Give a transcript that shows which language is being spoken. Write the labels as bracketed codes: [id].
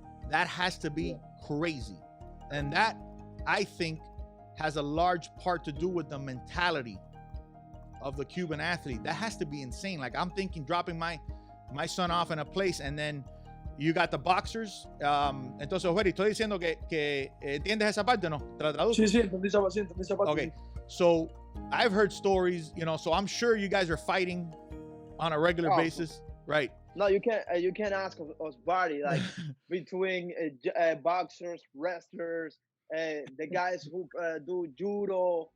[en] That has to be crazy. And that, I think, has a large part to do with the mentality of the Cuban athlete. That has to be insane. Like, I'm thinking dropping my son off in a place, and then you got the boxers. [es] Entonces, Ojeri, estoy diciendo que entiendes esa parte, ¿no? ¿Te la traduzco? Sí, entendí esa parte. [en] Okay, so I've heard stories, you know, so I'm sure you guys are fighting on a regular basis, right? No, you can't ask us body, like between boxers, wrestlers, the guys who do judo,